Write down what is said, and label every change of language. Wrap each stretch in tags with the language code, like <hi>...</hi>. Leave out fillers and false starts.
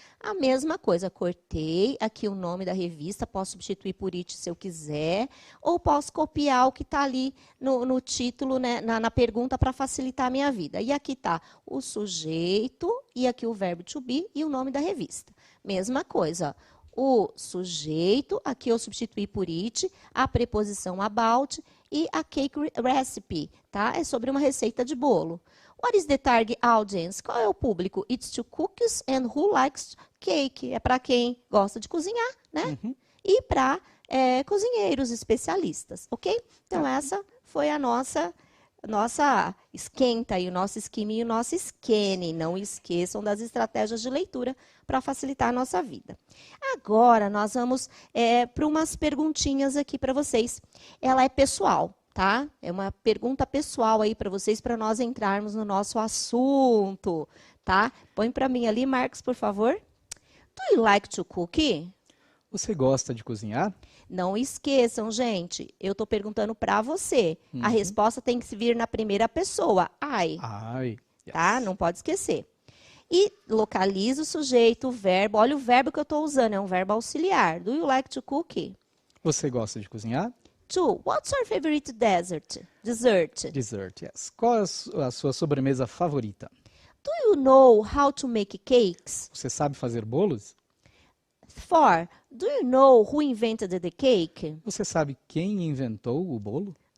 <pt>A mesma coisa, cortei aqui o nome da revista, posso substituir por it se eu quiser, ou posso copiar o que está ali no título, né, na pergunta para facilitar a minha vida. E aqui está o sujeito e aqui o verbo to be e o nome da revista. Mesma coisa, ó. O sujeito, aqui eu substituí por it, a preposição about e</pt> <en>a cake recipe,</en> <pt>tá? É sobre uma receita de bolo.</pt> <en>What is the target audience?</en> <pt>Qual é o público?</pt> <en>It's to cookies and who likes cake.</en> <pt>É para quem gosta de cozinhar, né? E para cozinheiros especialistas, ok? Então, essa foi a nossa esquenta aí, o nosso esquema e o nosso scanning. Não esqueçam das estratégias de leitura para facilitar a nossa vida. Agora, nós vamos para umas perguntinhas aqui para vocês. Ela é pessoal, tá? É uma pergunta pessoal aí para vocês, para nós entrarmos no nosso assunto, tá? Põe para mim ali, Marcos, por favor.</pt> <en>Do you like to cook?</en> <pt>Você gosta de cozinhar? Não esqueçam, gente, eu estou perguntando para você. A resposta tem que vir na primeira pessoa.</pt> <en>I. Yes.</en> <pt>Tá? Não pode esquecer. E localiza o sujeito, o verbo. Olha o verbo que eu estou usando, é um verbo auxiliar.</pt> <en>Do you like to cook?</en> <pt>Você gosta de cozinhar?</pt> <en>Two, what's your favorite dessert? Dessert. Dessert, yes.</en> <pt>Qual é a sua sobremesa favorita?</pt> <en>Do you know how to make cakes?</en> <pt>Você sabe fazer bolos?</pt> <en>Four, do you know who invented the cake?</en> <pt>Você sabe quem inventou o bolo?</pt>